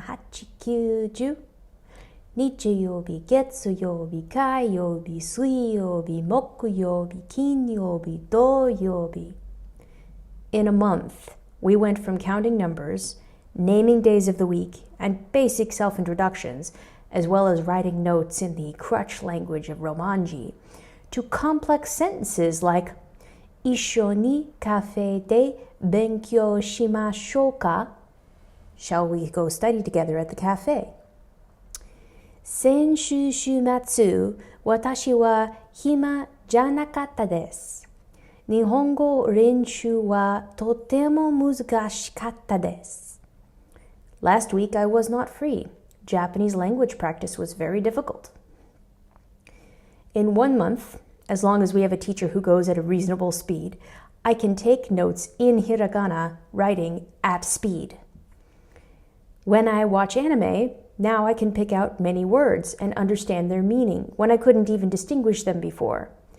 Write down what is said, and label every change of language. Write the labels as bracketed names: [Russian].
[Japanese] 1,2,3,4,5,6,7,8,9,10日曜日、月曜日、火曜日、水曜日、木曜日、金曜日、土曜日. [English] In a month, we went from counting numbers, naming days of the week, and basic self-introductions, as well as writing notes in the crutch language of Romanji, to complex sentences like [Japanese] 一緒にカフェで勉強しましょうか? [English] Shall we go study together at the cafe? [Japanese] 先週週末、私は暇じゃなかったです。日本語練習はとても難しかったです。 [English] Last week I was not free. Japanese language practice was very difficult. In 1 month, as long as we have a teacher who goes at a reasonable speed, I can take notes in hiragana, writing at speed. When I watch anime, now I can pick out many words and understand their meaning when I couldn't even distinguish them before.